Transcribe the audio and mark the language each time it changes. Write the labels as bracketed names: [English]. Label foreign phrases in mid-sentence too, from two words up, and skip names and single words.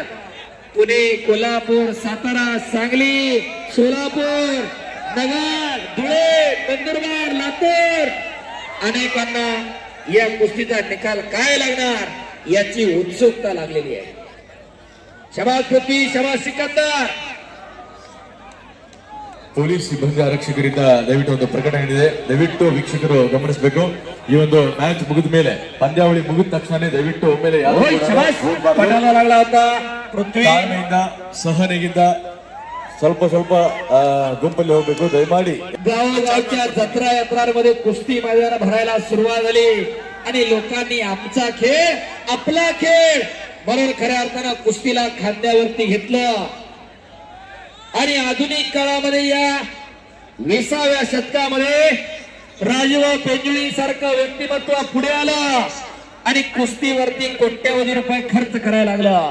[Marathi] पुणे, कोल्हापूर, सातारा, सांगली, सोलापूर, नगर, धुळे, नंदुरबार, लातूर, अनेकांना या कुस्तीचा निकाल काय लागणार याची उत्सुकता लागलेली आहे. शबाज पृथ्वी, शबाज सिकंदर. [Kannada] ಪೊಲೀಸ್ ಸಿಬ್ಬಂದಿ ಆರಕ್ಷಕರಿಂದ ದಯವಿಟ್ಟು ಒಂದು ಪ್ರಕಟಣೆ ಇದೆ, ದಯವಿಟ್ಟು ವೀಕ್ಷಕರು ಗಮನಿಸಬೇಕು. ಈ ಒಂದು ಮ್ಯಾಚ್ ಮುಗಿದ ಮೇಲೆ, ಪಂದ್ಯಾವಳಿ ಮುಗಿದ ತಕ್ಷಣ ದಯವಿಟ್ಟು ಒಮ್ಮೆಲೆ [Marathi] पटाला लागला होता पृथ्वी. [Kannada] ತಾಳ್ಮೆಯಿಂದ, ಸಹನೆಗಿಂದ ಸ್ವಲ್ಪ ಸ್ವಲ್ಪ ಗುಂಪಲ್ಲಿ ಹೋಗ್ಬೇಕು ದಯಮಾಡಿ. [Marathi] गावोगावच्या जत्रा यात्रांमध्ये कुस्ती मैदान भरायला सुरुवात झाली आणि लोकांनी आमचा खेळ, आपला खेळ म्हणून खऱ्या अर्थानं कुस्तीला खांद्यावरती घेतलं. आणि आधुनिक काळामध्ये या 20व्या शतकामध्ये राजूभाऊ पेंजुळी सारखं व्यक्तिमत्व पुढे आलं आणि कुस्तीवरती कोट्यवधी रुपये खर्च करायला लागला.